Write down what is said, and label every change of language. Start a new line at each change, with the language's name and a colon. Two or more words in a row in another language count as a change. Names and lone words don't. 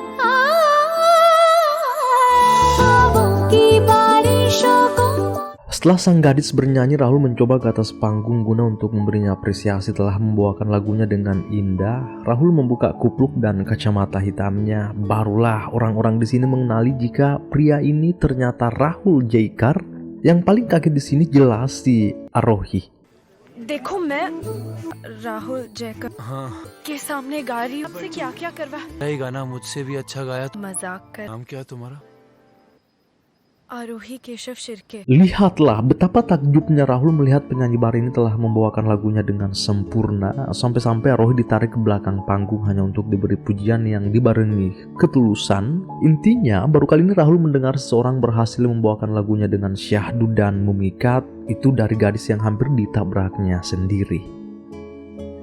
Indonesian: Setelah sang gadis bernyanyi, Rahul mencoba ke atas panggung guna untuk memberinya apresiasi. Telah membawakan lagunya dengan indah, Rahul membuka kupluk dan kacamata hitamnya. Barulah orang-orang di sini mengenali jika pria ini ternyata Rahul Jaikar. Yang paling kaget di sini jelas si Arohi.
Hindi: देखो मैं राहुल जयकर के सामने गा रही हूँ, आपसे क्या-क्या करवा? यही गाना मुझसे भी अच्छा गाया। मजाक कर। नाम क्या है तुम्हारा? आरोही केशव शिर्के.
Indonesian: Lihatlah betapa takjubnya Rahul melihat penyanyi bar ini telah membawakan lagunya dengan sempurna. Sampai-sampai Arohi ditarik ke belakang panggung hanya untuk diberi pujian yang dibarengi ketulusan. Intinya baru kali ini Rahul mendengar seseorang berhasil membawakan lagunya dengan syahdu dan memikat, itu dari gadis yang hampir ditabraknya sendiri.